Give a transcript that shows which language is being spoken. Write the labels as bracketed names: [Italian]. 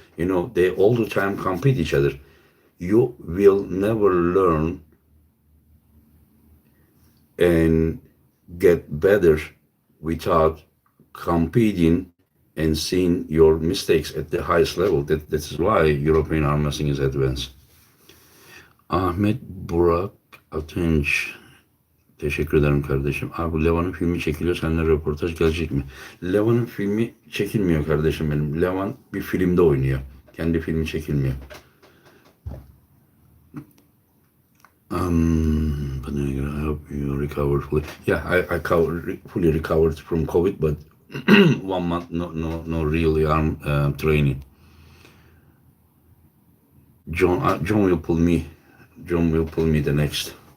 [English] They all the time compete each other. You will never learn and get better without competing and seeing your mistakes at the highest level. That is why European arm wrestling is advanced. Ahmet Burak Atınç. [Turkish] Teşekkür ederim kardeşim. Abi Levan'ın filmi çekiliyor. Seninle röportaj gelecek mi? Levan'ın filmi çekilmiyor kardeşim benim. Levan bir filmde oynuyor. Kendi filmi çekilmiyor. [English] But I hope you recovered fully. Yeah, I fully recovered from COVID, but 1 month, no really arm training. John will pull me. John will pull me the next.